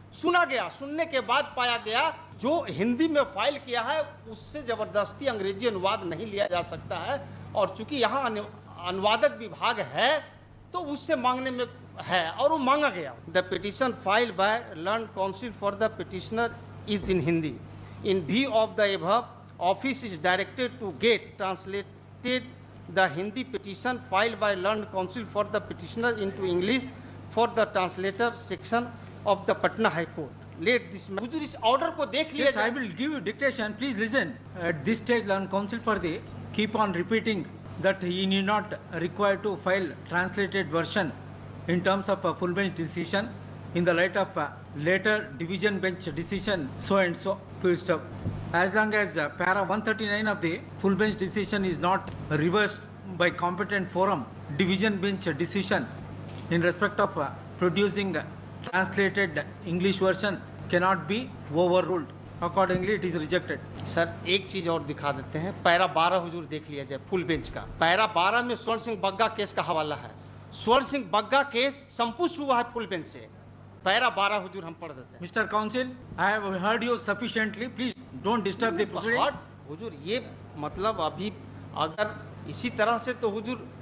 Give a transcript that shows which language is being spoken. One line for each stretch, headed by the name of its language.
Hindi: सुना गया, सुनने के बाद पाया गया जो हिंदी में फाइल किया है उससे जबरदस्ती अंग्रेजी अनुवाद नहीं लिया जा सकता है, और चूंकि यहाँ अनुवादक विभाग है तो उससे मांगने में है, और वो मांगा गया।
English: The petition file by learn counsel for the petitioner is in Hindi. In view of the above, office is directed to get translated the Hindi petition filed by learned counsel for the petitioner into English for the translator section of the Patna High Court. Let this
Hindi: हुजूर इस order को देख लिया
English: Yes, I
Hindi: जाए।
English: will give you dictation. Please listen. At this stage, learned counsel for the keep on repeating that he need not require to file translated version in terms of a full bench decision in the light of a later division bench decision so and so full stop. As long as para 139 of the full bench decision is not reversed by competent forum, division bench decision in respect of producing translated English version cannot be overruled. Accordingly, it is rejected.
Hindi: Sir एक चीज और दिखा देते हैं, para 12 हुजूर देख लिया जाए full bench का। पैरा 12 में स्वर्ण सिंह बग्गा केस का हवाला है। स्वर्ण सिंह बग्गा केस संपुष्ट हुआ है फुल बेंच से। पैरा 12 हुजूर हम पढ़ देते हैं।
English: Mr. Counsel, I have heard you sufficiently. Please don't disturb the proceeding.
Hindi: हुजूर ये मतलब अभी अगर इसी तरह से तो हुजूर